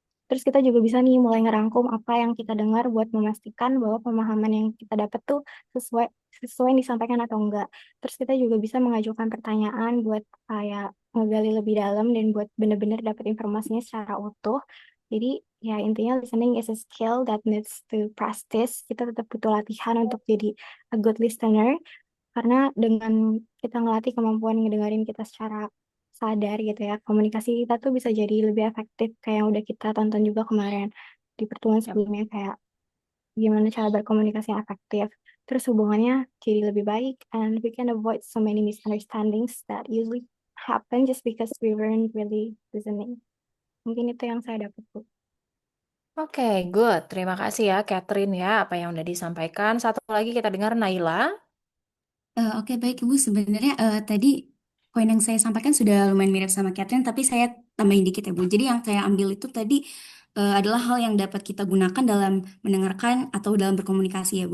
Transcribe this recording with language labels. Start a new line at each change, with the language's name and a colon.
Indonesian: Terus kita juga bisa nih mulai ngerangkum apa yang kita dengar buat memastikan bahwa pemahaman yang kita dapat tuh sesuai sesuai yang disampaikan atau enggak. Terus kita juga bisa mengajukan pertanyaan buat kayak ngegali lebih dalam dan buat bener-bener dapat informasinya secara utuh. Jadi ya intinya
English: listening is a skill that needs to practice.
Indonesian: Kita tetap butuh latihan untuk jadi
English: a good listener.
Indonesian: Karena dengan kita ngelatih kemampuan ngedengerin kita secara sadar gitu ya, komunikasi kita tuh bisa jadi lebih efektif kayak yang udah kita tonton juga kemarin di pertemuan sebelumnya, kayak gimana cara berkomunikasi yang efektif. Terus hubungannya jadi lebih baik,
English: and we can avoid so many misunderstandings that usually happen just because we weren't really listening.
Indonesian: Mungkin itu yang saya dapat, Bu. Oke, good. Terima kasih ya, Catherine ya, apa yang udah disampaikan. Satu lagi kita dengar Naila. Oke, baik Ibu. Sebenarnya tadi poin yang saya sampaikan sudah lumayan mirip sama Catherine, tapi saya tambahin dikit ya Bu. Jadi yang saya ambil itu tadi adalah hal yang dapat kita gunakan dalam mendengarkan atau dalam berkomunikasi ya Bu.